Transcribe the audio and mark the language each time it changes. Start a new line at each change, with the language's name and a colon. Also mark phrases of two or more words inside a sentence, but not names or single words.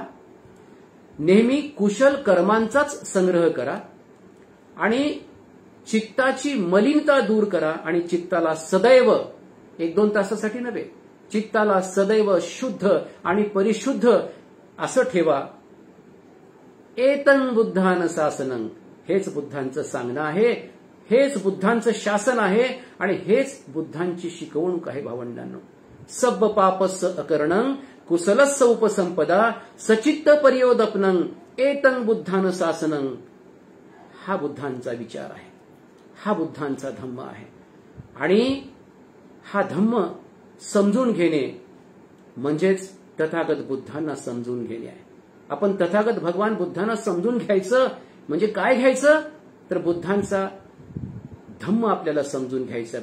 Marathi: नेहमी कुशल कर्मांचाच संग्रह करा आणि चित्ताची मलिनता दूर करा आणि चित्ताला सदैव 1-2 तासासाठी नव्हे, चित्ताला सदैव शुद्ध आणि परिशुद्ध असं ठेवा.
Pali: एतं बुद्धान शासनं,
Marathi: हेच बुद्धांचं सांगणं आहे, हेच बुद्धांचं शासन आहे आणि हेच बुद्धांची शिकवणूक आहे. भावंडांनो,
Pali: सब्ब पापस्य अकरणं कुशलस्य उपसंपदा सचित्त पर्योदपनं एतं बुद्धान शासनं.
Marathi: हा बुद्धांचा विचार आहे, हा बुद्धांचा धम्म आहे आणि हा धम्म समजून घेणे म्हणजेच तथागत बुद्धांना समजून घेणे आहे. आपण तथागत भगवान बुद्धांना समजून घ्यायचं म्हणजे काय घ्यायचं, तर बुद्धांचा धम्म आपल्याला समजून घ्यायचा.